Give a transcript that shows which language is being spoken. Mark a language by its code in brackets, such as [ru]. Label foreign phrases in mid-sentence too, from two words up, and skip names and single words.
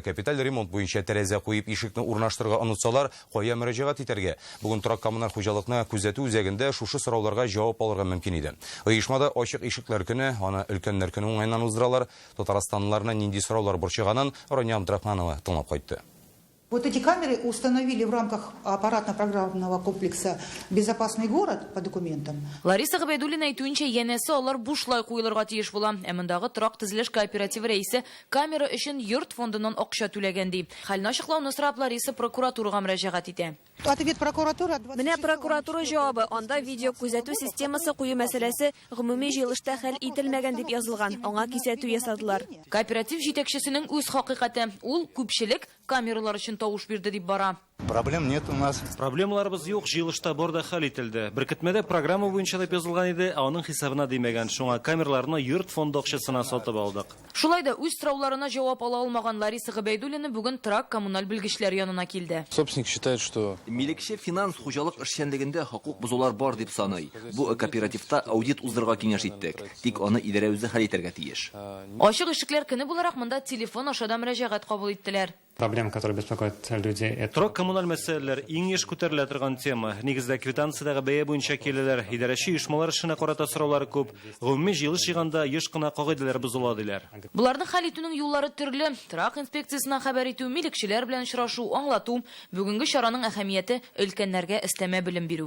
[tt] Капиталь ремонт буенча тәрәзә куеп ишекне урнаштырырга онытсалар, кая мөрәҗәгать итәргә? Бүген торак коммуналь хуҗалыкны күзәтү үзәгендә шушы сорауларга җавап алырга мөмкин иде. Оешмада ачык ишекләр көне, аны өлкәннәр көне уңайнан уздыралар. Татарстанлыларны нинди сораулар борчыганын Рания Абдрахманова тыңлап кайтты. [ru] Вот эти камеры установили в рамках аппаратно-программного комплекса «Безопасный город» по документам. [tt] Лариса Габайдуллина әйтүенчә, янәсе алар бушлай куелырга тиеш була. Әмендагы торак төзелеш кооперативы рәисе камера өчен йорт фондыннан акча түләгән ди. Хәлне ачыклауны сорап Лариса прокуратурага мөрәҗәгать итә. [ru] Ответ прокуратуры. [tt] Менә прокуратура җавабы. Анда видео күзәтү системасы кую мәсьәләсе гомуми җыелышта хәл ителмәгән дип язылган. Аңа кисәтү ясадылар. Кооператив җитәкчесенең үз хакыйкате. Ул күпчелек камералар өчен тавыш бирде дип бара. [ru] Проблем нет у нас. [tt] Проблемаларыбыз юк, җыелышта бар да хәл ителде. Беркетмәдә программа буенча дип язылган иде, аның хисабына димәгән. Шуңа камерларны йорт фонды акчасына сатып алдык. Шулай да үз сорауларына җавап ала алмаган Лариса Габайдуллина бүген торак коммуналь белгечләр янына килде. [ru] Собственник считает, что [tt] Милекче финанс хуҗалык эшчәнлегендә хокук бозулар бар дип саный. Бу кооперативта аудит уздырырга киңәш иттек. Тик аны идарә үзе хәл итәргә тиеш. Ачык ишекләр көне буларак монда телефон аша да мөрәҗәгать кабул иттеләр. [ru] Проблемы, которые беспокоят людей, это... [tt] Торак коммуналь мәсьәләләр иң еш күтәрелә торган тема. Нигездә квитанциядәге бәя буенча киләләр. Идарәче оешмалар эшенә карата сораулары күп. Гомуми җыелыш җыйганда еш кына кагыйдәләр бозыла диләр. Буларны хәл итүнең юллары төрле. Торак инспекциясына хәбәр итү, милекчеләр белән очрашу, аңлату. Бүгенге чараның әһәмияте өлкәннәргә өстәмә белем бирү.